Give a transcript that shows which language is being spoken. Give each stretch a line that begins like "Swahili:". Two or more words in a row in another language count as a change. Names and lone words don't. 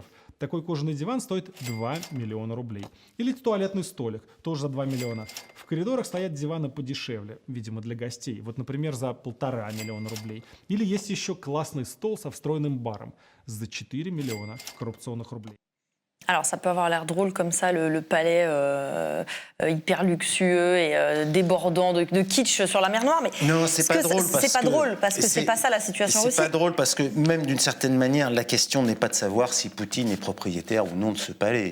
Russian: Такой кожаный диван стоит 2 миллиона рублей. Или туалетный столик, тоже за 2 миллиона. В коридорах стоят диваны подешевле, видимо, для гостей. Вот, например, за 1,5 миллиона рублей. Или есть еще классный стол со встроенным баром за 4 миллиона коррупционных рублей.
French: Alors, ça peut avoir l'air drôle comme ça, le palais hyper luxueux et débordant de kitsch sur la mer Noire, mais non, c'est pas drôle. C'est pas drôle parce que c'est pas ça la situation aussi. C'est pas drôle parce que même d'une certaine manière, la question n'est pas de savoir si Poutine est propriétaire ou non de ce palais.